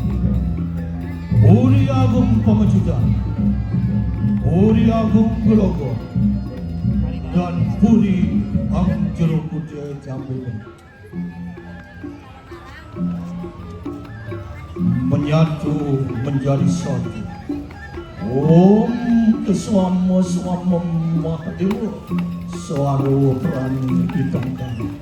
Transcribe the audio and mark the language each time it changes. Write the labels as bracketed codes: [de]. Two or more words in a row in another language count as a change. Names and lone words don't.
[id] Puri Agung Pamejudan, Puri Agung Grogol, dan Puri Agung Jeruk Putih Jambi menyatu menjadi satu. Om Keswama Swama Mahadewa Swaro Prani Ditangkan.